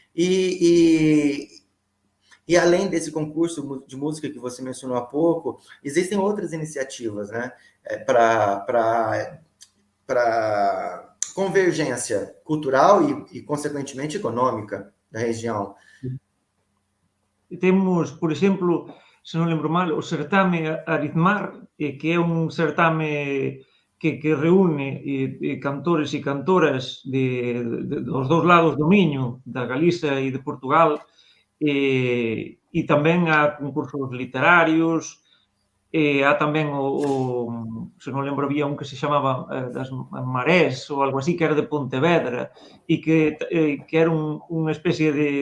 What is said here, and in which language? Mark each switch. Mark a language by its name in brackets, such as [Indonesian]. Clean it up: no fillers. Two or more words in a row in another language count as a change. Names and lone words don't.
[Portuguese] e além desse concurso de música que você mencionou há pouco, existem outras iniciativas, né, para convergência cultural e, consequentemente, econômica da região. [Galician] Temos, por exemplo, se non lembro mal, o certame Aritmar, que é un certame que reúne cantores e cantoras dos dous lados do Miño, da Galiza e de Portugal, e tamén há concursos literarios, há tamén se non lembro, había un que se chamaba das Marés ou algo así, que era de Pontevedra, e que era unha especie